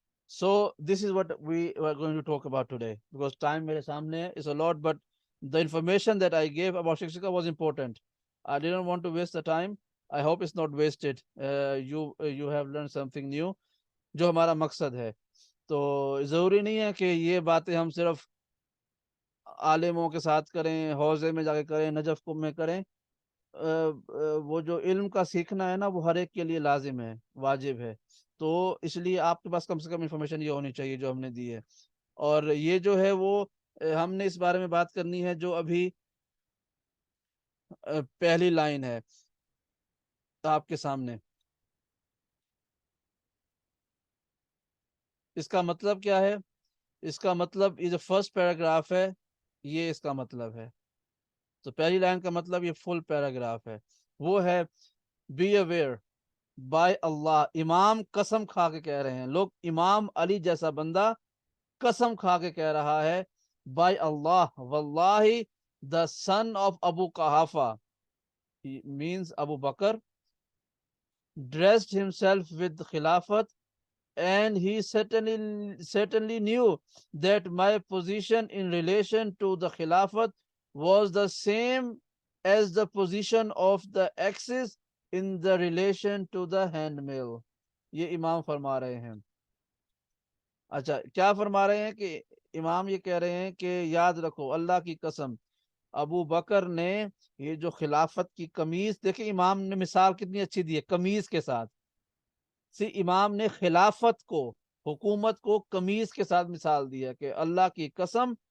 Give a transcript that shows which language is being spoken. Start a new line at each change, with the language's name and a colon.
English: So this is what we are going to talk about today, because time
Urdu: میرے سامنے
English: is a lot, but the information that I gave about shiqshiqia was important. I didn't want to waste the time. I hope it's not wasted. You have learned something new,
Urdu: جو ہمارا مقصد ہے. تو ضروری نہیں ہے کہ یہ باتیں ہم صرف عالموں کے ساتھ کریں, حوضے میں جا کے کریں, نجف کم میں کریں. وہ جو علم کا سیکھنا ہے نا وہ ہر ایک کے لیے لازم ہے, واجب ہے. تو اس لیے آپ کے پاس کم سے کم انفارمیشن یہ ہونی چاہیے جو ہم نے دی ہے. اور یہ جو ہے وہ ہم نے اس بارے میں بات کرنی ہے جو ابھی پہلی لائن ہے آپ کے سامنے. اس کا مطلب کیا ہے؟ اس کا مطلب یہ جو فرسٹ پیراگراف ہے یہ اس کا مطلب ہے. تو پہلی لائن کا مطلب یہ فل پیراگراف ہے, وہ ہے
English: Be aware by Allah.
Urdu: امام قسم کھا کے کہہ رہے ہیں, لوگ امام علی جیسا بندہ قسم کھا کے کہہ رہا ہے, بائی اللہ واللہ
English: the son of Abu Qahafa, he means Abu Bakr, dressed himself with khilafat, and he certainly knew that my position in relation to the khilafat was the same as the position of the axis in the relation to the handmill.
Urdu: یہ امام فرما رہے ہیں. اچھا, کیا فرما رہے ہیں کہ امام یہ کہہ رہے ہیں کہ یاد رکھو اللہ کی قسم, ابو بکر نے یہ جو خلافت کی قمیض, دیکھیں امام نے مثال کتنی اچھی دی ہے قمیض کے ساتھ. امام نے خلافت کو, حکومت کو قمیض کے ساتھ مثال دی ہے کہ اللہ کی قسم.